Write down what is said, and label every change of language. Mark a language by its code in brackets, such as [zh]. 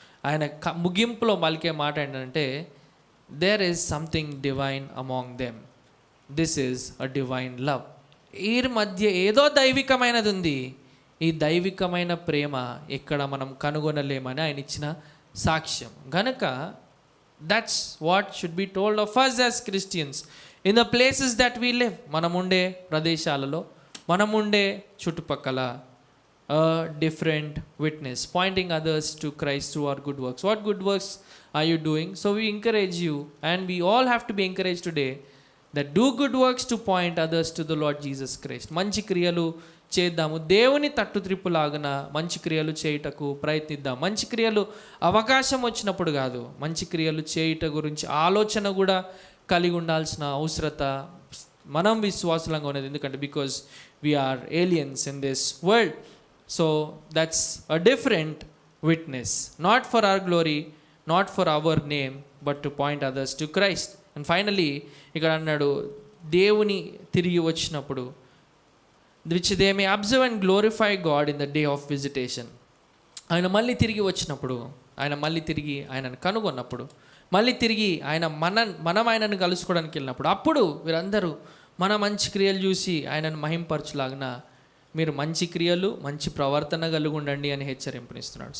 [te] ఆయన ముగింపులో పలికే మాట ఏంటంటే [en] There is something divine among them, this is a divine love. [te] వీరి మధ్య ఏదో దైవికమైనది ఉంది, ఈ దైవికమైన ప్రేమ ఎక్కడ మనం కనుగొనలేమని ఆయన ఇచ్చిన సాక్ష్యం. [en] గనుక that's what should be told of us as Christians in the places that we live. [te] మనముండే ప్రదేశాలలో, మనముండే చుట్టుపక్కల [en] different witness, pointing others to Christ through our good works. What good works are you doing? So we encourage you, and we all have to be encouraged today that do good works to point others to the Lord Jesus Christ. [te] మంచి క్రియలు చేద్దాము, దేవుని తట్టు త్రిప్పులాగున మంచి క్రియలు చేయుటకు ప్రయత్నిద్దాం. మంచి క్రియలు అవకాశం వచ్చినప్పుడు కాదు, మంచి క్రియలు చేయుట గురించి ఆలోచన కూడా కలిగి ఉండాల్సిన అవసరత మనం విశ్వాసులంగా ఉన్నది. [en] ఎందుకంటే because we are aliens in this world. So that's a different witness, not for our glory, not for our name, but to point others to Christ. And finally [te] ఇక్కడ అన్నాడు, దేవుని తిరిగి వచ్చినప్పుడు [en] which they may observe and glorify God in the day of visitation. [te] ఆయన మళ్ళీ తిరిగి వచ్చినప్పుడు, ఆయన మళ్ళీ తిరిగి ఆయనను కనుగొన్నప్పుడు, మళ్ళీ తిరిగి మనం ఆయనను కలుసుకోవడానికి వెళ్ళినప్పుడు, అప్పుడు వీరందరూ మన మంచి క్రియలు చూసి ఆయనను మహింపరచులాగిన మీరు మంచి క్రియలు మంచి ప్రవర్తన కలిగి ఉండండి అని హెచ్చరింపునిస్తున్నాడు.